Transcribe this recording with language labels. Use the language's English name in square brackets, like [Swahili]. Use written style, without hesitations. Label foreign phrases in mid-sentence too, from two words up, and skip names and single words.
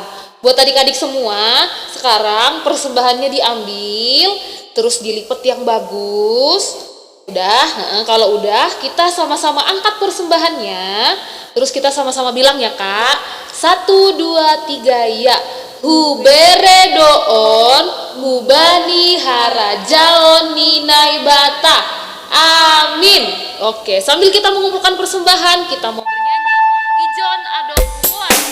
[Indonesian] Buat adik-adik semua, sekarang persembahannya diambil, terus dilipat yang bagus. Udah, kalau udah kita sama-sama angkat persembahannya. Terus kita sama-sama bilang ya kak, 1, 2, 3 ya. [Batak Simalungun] Hubere doon, hubani harajaon ninai bata. [Indonesian] Amin. Oke, sambil kita mengumpulkan persembahan, kita mau bernyanyi Ijon Adon Kuat.